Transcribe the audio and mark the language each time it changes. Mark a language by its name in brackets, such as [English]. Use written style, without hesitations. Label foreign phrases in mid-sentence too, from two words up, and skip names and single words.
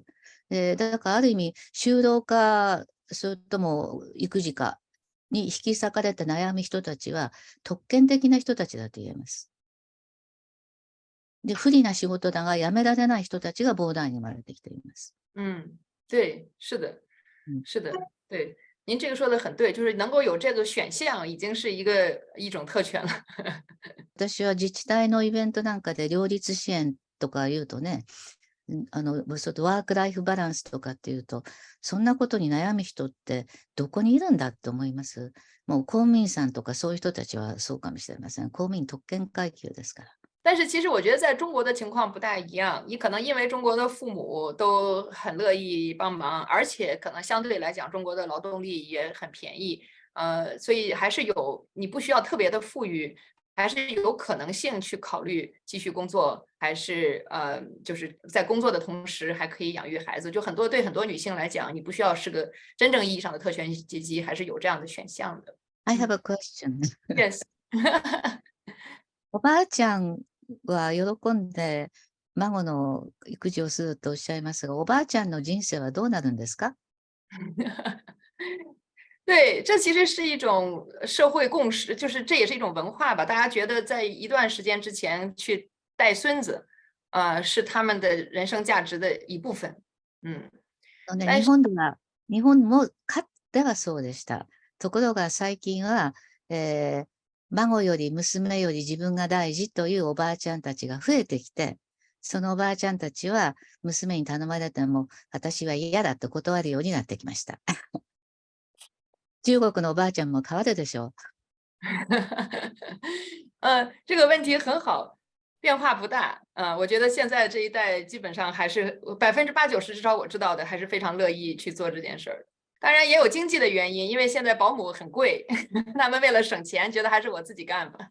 [Japanese] だからある意味、就労か、それとも育児かに引き裂かれた悩む人たちは、特権的な人たちだと言えます。で、不利な仕事だが辞められない人たちがボーダーに生まれてきています。 [Chinese] 对，是的，是的，对，您这个说的很对，就是能够有这个选项，已经是一种特权了。 [Japanese] 私は自治体のイベントなんかで両立支援とか言うとね、ワークライフバランスとかっていうと、そんなことに悩む人ってどこにいるんだって思います。もう公務員さんとかそういう人たちはそうかもしれません。公務員特権階級ですから。 [Chinese] 但是其实我觉得在中国的情况不大一样，你可能因为中国的父母都很乐意帮忙，而且可能相对来讲中国的劳动力也很便宜，所以还是你不需要特别的富裕，还是有可能性去考虑继续工作，还是就是在工作的同时还可以养育孩子。就对很多女性来讲，你不需要是个真正意义上的特权阶级，还是有这样的选项的。 [English] I have a question. Yes [Japanese] おばあちゃんは喜んで孫の育児をするとおっしゃいますが、おばあちゃんの人生はどうなるんですか？ [Chinese] 对，这其实是一种社会共识，就是这也是一种文化吧。大家觉得在一段时间之前去带孙子，是他们的人生价值的一部分。嗯，ね、但是 [Japanese] 日本もかつてはそうでした。ところが最近は、孫より娘より自分が大事というおばあちゃんたちが増えてきて、そのおばあちゃんたちは娘に頼まれても私は嫌だと断るようになってきました。中国のおばあちゃんも変わるでしょう。 [Chinese] 这个问题很好，变化不大。我觉得现在这一代基本上还是80%-90%，至少我知道的，还是非常乐意去做这件事儿。当然也有经济的原因，因为现在保姆很贵，他们为了省钱，觉得还是我自己干吧。